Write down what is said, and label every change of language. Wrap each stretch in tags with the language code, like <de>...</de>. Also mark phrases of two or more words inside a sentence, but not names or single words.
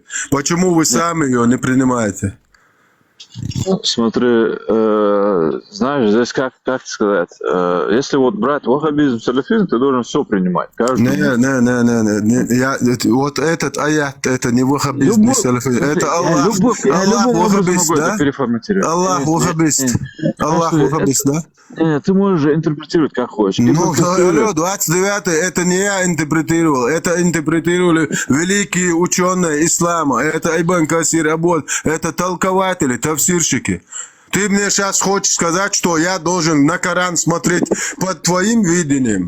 <ru>Почему вы сами ее не принимаете? Смотри, знаешь, здесь как сказать, если вот брать ваххабизм, салафизм, ты должен все принимать. Не. Вот этот аят, это не ваххабизм, не салафизм. Это Аллах. Аллах ваххабист, да? Аллах ваххабист. Аллах ваххабист, да? Нет, ты можешь же интерпретировать как хочешь. Ну, 29-й, это не я интерпретировал, это интерпретировали великие ученые ислама, это Ибн Касир, это толкователи, тавсирщики. Ты мне сейчас хочешь сказать, что я должен на Коран смотреть под твоим видением?</ru>